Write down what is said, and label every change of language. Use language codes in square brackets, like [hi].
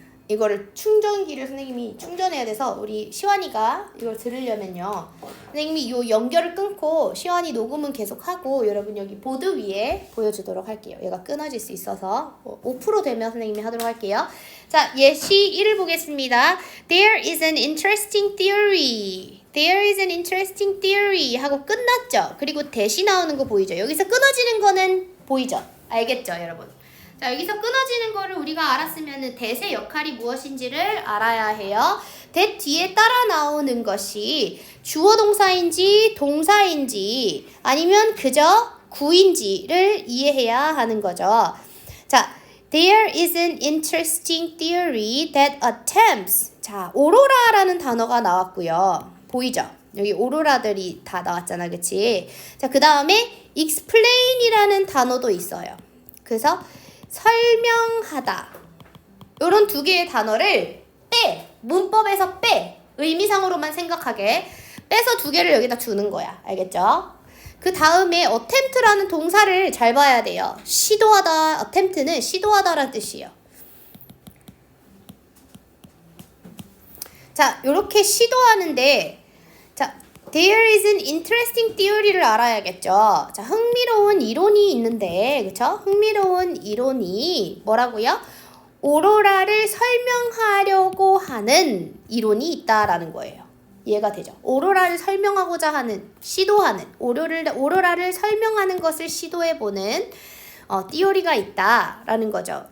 [ko] 이거를 충전기를 선생님이 충전해야 돼서 우리 시완이가 이걸 들으려면요. 선생님이 요 연결을 끊고 시완이 녹음은 계속하고 여러분 여기 보드 위에 보여주도록 할게요. 얘가 끊어질 수 있어서 5% 되면 선생님이 하도록 할게요. 자, 예시 1을 보겠습니다. [en] There is an interesting theory. There is an interesting theory [ko] 하고 끝났죠. 그리고 대시 나오는 거 보이죠. 여기서 끊어지는 거는 보이죠. 알겠죠, 여러분? 자, 여기서 끊어지는 거를 우리가 알았으면 that의 역할이 무엇인지를 알아야 해요. that 뒤에 따라 나오는 것이 주어 동사인지 동사인지 아니면 그저 구인지를 이해해야 하는 거죠. [en] 자, there is an interesting theory that attempts. [ko] 자, 오로라라는 단어가 나왔고요. 보이죠? 여기 오로라들이 다 나왔잖아, 그치? 자, 그 다음에 explain이라는 단어도 있어요. 그래서 설명하다. 요런 두 개의 단어를 빼. 문법에서 빼. 의미상으로만 생각하게. 빼서 두 개를 여기다 주는 거야. 알겠죠? 그 다음에 attempt라는 동사를 잘 봐야 돼요. 시도하다. attempt는 시도하다라는 뜻이에요. 자, 요렇게 시도하는데 자, [en] There is an interesting theory를 [ko] 알아야겠죠. 자, 흥미로운 이론이 있는데, 그쵸? 흥미로운 이론이 뭐라고요? 오로라를 설명하려고 하는 이론이 있다라는 거예요. 이해가 되죠? 오로라를 설명하고자 하는, 시도하는, 오로라를 설명하는 것을 시도해보는 띠오리가 있다라는 거죠.